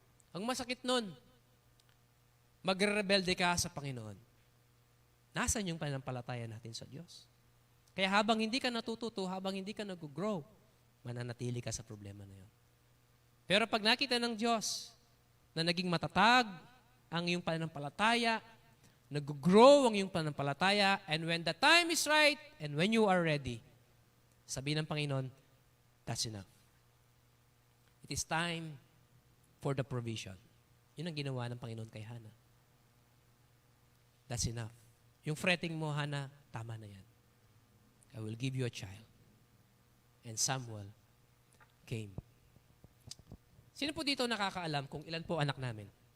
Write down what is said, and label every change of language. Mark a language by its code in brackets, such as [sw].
[tl] Ang masakit nun, magre-rebelde ka sa Panginoon. Nasaan yung pananampalataya natin sa Diyos? Kaya habang hindi ka natututo, habang hindi ka nag-grow, mananatili ka sa problema na yun. Pero pag nakita ng Diyos na naging matatag ang iyong pananampalataya, nag-grow ang iyong pananampalataya, [en] and when the time is right, and when you are ready, [tl] sabihin ng Panginoon, [en] that's enough. It is time for the provision. [tl] Yun ang ginawa ng Panginoon kay Hannah. [en] That's enough. [tl] Yung fretting mo, [en] Hannah, [tl] tama na yan. [en] I will give you a child. And Samuel came. [tl] Sino po dito nakakaalam kung ilan po anak namin?